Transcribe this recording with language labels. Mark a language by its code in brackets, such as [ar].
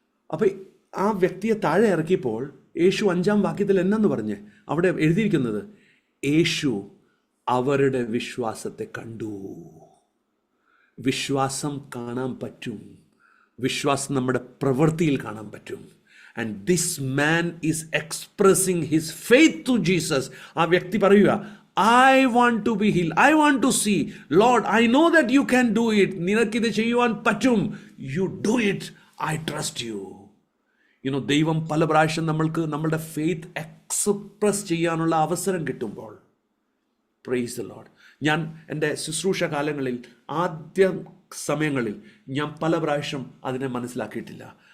[ml] അപ്പം ആ വ്യക്തിയെ താഴെ ഇറക്കിയപ്പോൾ യേശു 5-ാം വാക്യത്തിൽ എന്നു പറഞ്ഞ് അവിടെ എഴുതിയിരിക്കുന്നത്, യേശു അവരുടെ വിശ്വാസത്തെ കണ്ടു. വിശ്വാസം കാണാൻ പറ്റും, വിശ്വാസം നമ്മുടെ പ്രവൃത്തിയിൽ കാണാൻ പറ്റും. [en] And this man is expressing his faith to Jesus. [ml] ആ വ്യക്തി പറയുക, [en] I want to be healed. I want to see. Lord, I know that you can do it. [ml] നിനക്കിത് ചെയ്യുവാൻ പറ്റും. [en] You do it. I trust you. [ml] ദൈവം പല പ്രാവശ്യം നമ്മളുടെ ഫെയ്ത്ത് എക്സ്പ്രസ് ചെയ്യാനുള്ള അവസരം കിട്ടുമ്പോൾ, [en] Praise the Lord. [ml] ഞാൻ എൻ്റെ ശുശ്രൂഷ കാലങ്ങളിൽ ആദ്യ സമയങ്ങളിൽ ഞാൻ പല പ്രാവശ്യം അതിനെ മനസ്സിലാക്കിയിട്ടില്ല.